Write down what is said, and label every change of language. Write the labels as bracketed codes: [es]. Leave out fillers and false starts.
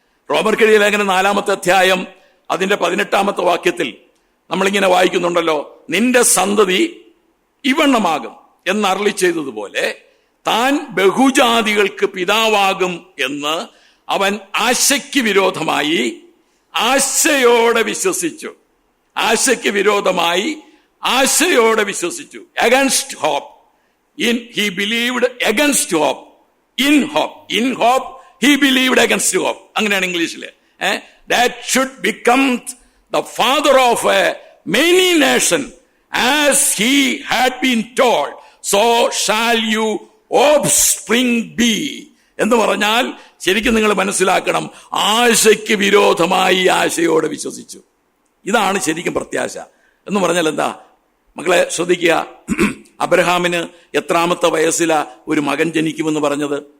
[ml] റോമർക്കെഴുതിയ ലേഖനം 4-ാമത്തെ അധ്യായം അതിന്റെ 18-ാമത്തെ വാക്യത്തിൽ നമ്മളിങ്ങനെ വായിക്കുന്നുണ്ടല്ലോ, നിന്റെ സന്തതി ഇവണ്ണമാകും എന്ന് അരുളി ചെയ്തതുപോലെ താൻ ബഹുജാതികൾക്ക് പിതാവാകും എന്ന് അവൻ ആശയ്ക്ക് വിരോധമായി ആശയോടെ വിശ്വസിച്ചു. ആശയ്ക്ക് വിരോധമായി ആശയോടെ വിശ്വസിച്ചു. [en] Against hope. He believed against hope. In hope he believed against hope. [ml] അങ്ങനെയാണ് ഇംഗ്ലീഷില്. [en] That should become the father of a many nation, as he had been told, so shall you offspring be. [ml] എന്ന് പറഞ്ഞാൽ ശരിക്കും നിങ്ങൾ മനസ്സിലാക്കണം, ആശയ്ക്ക് വിരോധമായി ആശയോടെ വിശ്വസിച്ചു. ഇതാണ് ശരിക്കും പ്രത്യാശ എന്ന് പറഞ്ഞാൽ എന്താ? മക്കളെ ശ്രദ്ധിക്കുക. അബ്രഹാമിന് എത്രാമത്തെ വയസ്സിലാ ഒരു മകൻ ജനിക്കുമെന്ന് പറഞ്ഞത്?